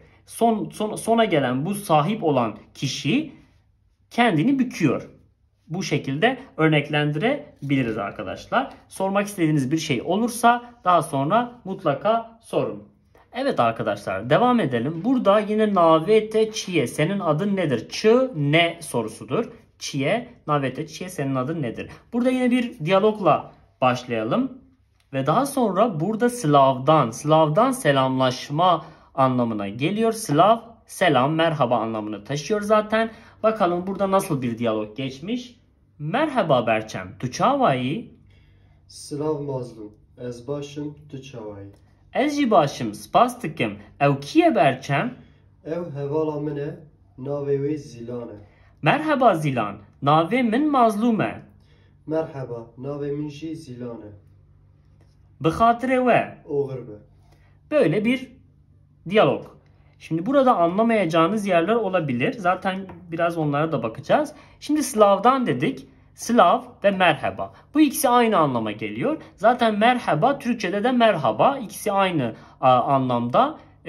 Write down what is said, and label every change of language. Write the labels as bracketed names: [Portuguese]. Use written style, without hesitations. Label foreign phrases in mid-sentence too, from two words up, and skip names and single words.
[Turkish] Sona gelen bu sahip olan kişi kendini büküyor. Bu şekilde örneklendirebiliriz arkadaşlar. Sormak istediğiniz bir şey olursa daha sonra mutlaka sorun. Evet arkadaşlar, devam edelim. Burada yine [Kurdish] navete çiye [Turkish] senin adın nedir? Çı ne sorusudur. [Kurdish] Çiye navete çiye [Turkish] senin adın nedir? Burada yine bir diyalogla başlayalım. Ve daha sonra burada Slav'dan selamlaşma anlamına geliyor. Slav selam merhaba anlamını taşıyor zaten. Bakalım burada nasıl bir diyalog geçmiş. [Kurdish] Merhaba Berçem. Tu çavayı? Slav mazlum. Ez başım tu çavayı. Ez jî başım spas dikim. Ew kiye Berçem? Ev hevala min e navê wê Zilan e. Merhaba Zilan. Navê min mazlum e. Merhaba, navê min jî Zilan e. Bi xatirê we. Oğur be. [Turkish] Böyle bir diyalog. Şimdi burada anlamayacağınız yerler olabilir. Zaten biraz onlara da bakacağız. Şimdi Slav'dan dedik. Slav ve merhaba. Bu ikisi aynı anlama geliyor. Zaten merhaba Türkçe'de de merhaba. İkisi aynı anlamda.